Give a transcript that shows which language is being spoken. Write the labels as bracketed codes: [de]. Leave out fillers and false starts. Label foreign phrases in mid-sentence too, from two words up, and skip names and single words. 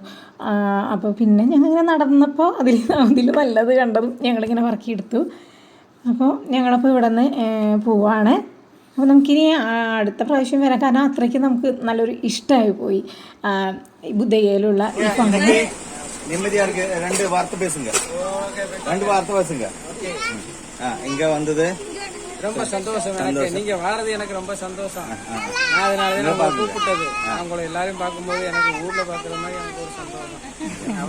[ml] അപ്പോൾ പിന്നെ ഞങ്ങളിങ്ങനെ നടന്നപ്പോൾ അതിൽ നല്ലത് കണ്ടതും ഞങ്ങളിങ്ങനെ പറക്കിയെടുത്തു. അപ്പോൾ ഞങ്ങളപ്പോൾ ഇവിടെ നിന്ന് പോവാണ്. അപ്പോൾ നമുക്കിനി അടുത്ത പ്രാവശ്യം വരാം. കാരണം അത്രയ്ക്ക് നമുക്ക് നല്ലൊരു ഇഷ്ടമായി പോയി ബുദ്ധയിലുള്ള ഈ ഫംഗ്ഷൻ. [ta] நிம்மதியா இருக்கு. 2 வார்த்தை பேசுங்க. 2 வார்த்தை பேசுங்க. இங்க வந்தது ரொம்ப சந்தோஷம். நீங்க வாரது எனக்கு ரொம்ப சந்தோஷம். நான் அதனால கூப்பிட்டது. உங்களை எல்லாரும் பார்க்கும்போது எனக்கு ஊர்ல பாக்குற மாதிரி எனக்கு ஒரு சந்தோஷம்.